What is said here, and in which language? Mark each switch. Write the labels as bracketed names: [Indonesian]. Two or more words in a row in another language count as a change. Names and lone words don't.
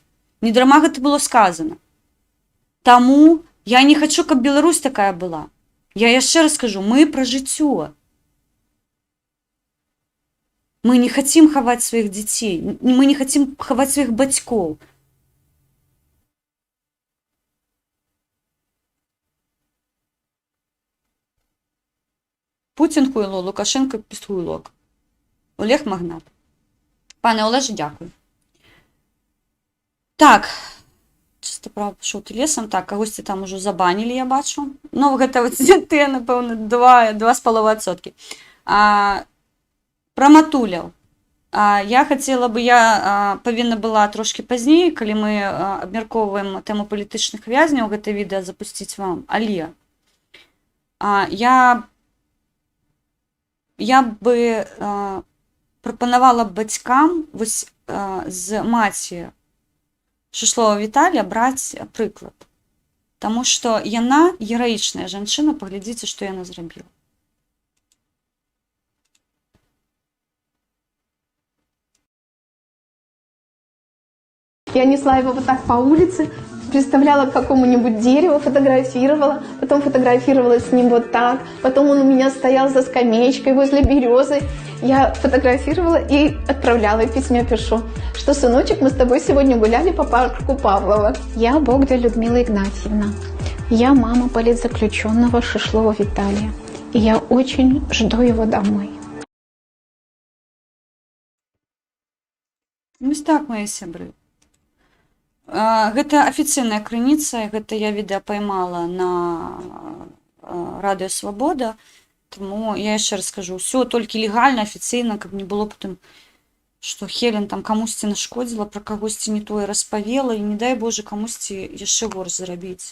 [Belarusian] Не дарма гэта было сказано. Таму я не хочу, каб Беларусь такая была. Я яшчэ раз скажу, мы пра жыццё. Мы не хотим хаваць сваіх дзяцей. Мы не хотим хаваць сваіх бацькоў. [Ukrainian] Путін хуйло, Лукашенко пістуйлок. Олег Магнат. Пане Олеже, дякую. Так, чисто право пішов ти лесом. Так, [Belarusian] кагосьці там уже забанили, я бачу. Ну, гэта вот те, напевно, 2,5%. Про Матуляў. Я хацела бы, я павінна была трошки пазней, калі мы абмяркоўваем тэму палітычных вязняў, гэта відэа запусціць вам. Але я бы прапанавала бацькам вось з маці Шышлова Віталія браць прыклад. Таму што яна гераічная жанчына, паглядзіце, што яна зрабіла. [Russian] Я несла его вот так по улице, представляла к какому-нибудь дереву, фотографировала, потом фотографировала с ним вот так, потом он у меня стоял за скамеечкой возле березы, я фотографировала и отправляла, и письме пишу, что, сыночек, мы с тобой сегодня гуляли по парку Павлова. Я Богда Людмила Игнатьевна, я мама политзаключенного Шишлова Виталия, и я очень жду его домой. [Belarusian] Вось так, мои сябры. Гэта афіцыйная крыніца, гэта я відэа поймала на Радыё Свабода, таму я яшчэ раз скажу, ўсё толькі легальна, афіцыйна, каб не было потым, што Хелен там камусьці нашкодзіла, пра кагосьці не тое распавела, і не дай Божа камусьці яшчэ горш зрабіць.